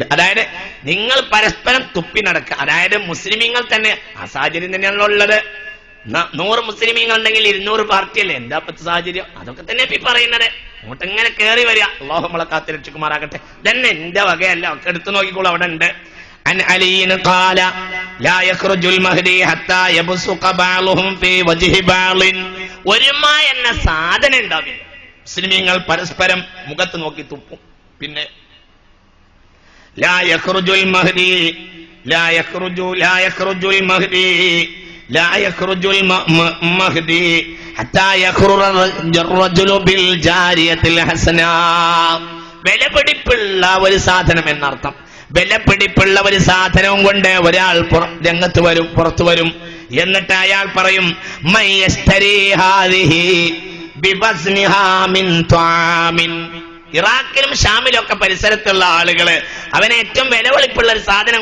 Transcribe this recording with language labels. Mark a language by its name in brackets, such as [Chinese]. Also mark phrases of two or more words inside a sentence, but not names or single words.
[Malayalam] അതായത് നിങ്ങൾ പരസ്പരം തുപ്പി നടക്കുക, അതായത് മുസ്ലിമീങ്ങൾ തന്നെ ആ സാഹചര്യം തന്നെയാണല്ലോ ഉള്ളത്. 100 മുസ്ലിമീങ്ങൾ ഉണ്ടെങ്കിൽ 200 പാർട്ടിയല്ലേ, എന്താ പത്ത് സാഹചര്യം? അതൊക്കെ തന്നെ ഇപ്പൊ പറയുന്നത്. അങ്ങോട്ട് ഇങ്ങനെ കയറി വരിക. അല്ലാഹു നമ്മളെ കാത്ത് രക്ഷിക്കുമാറാകട്ടെ. തന്നെ എന്റെ വകയല്ല, ഒക്കെ എടുത്തു നോക്കിക്കോളൂ, അവിടെ ഉണ്ട്. [Arabic] عن علي قال لا يخرج المهدي حتى يبصق بعضهم في وجه بعض. [Malayalam] ഒരുമ എന്ന സാധനം ഉണ്ടാവില്ല. മുസ്ലിമീങ്ങൾ പരസ്പരം മുഖത്ത് നോക്കി തുപ്പും. [Arabic] പിന്നെ لا يخرج المهدي لا يخرج المهدي حتى يخرج الرجل بالجارية الحسناء. [Malayalam] വിലപിടിപ്പുള്ള ഒരു സാധനം എന്നർത്ഥം. വിലപിടിപ്പുള്ള ഒരു സാധനവും കൊണ്ട് ഒരാൾ രംഗത്ത് വരും, പുറത്തു വരും. എന്നിട്ട് അയാൾ പറയും ഇറാഖിലും ഷാമിലും ഒക്കെ പരിസരത്തുള്ള ആളുകള് അവനെ ഏറ്റവും വിലവെളിപ്പുള്ള ഒരു സാധനം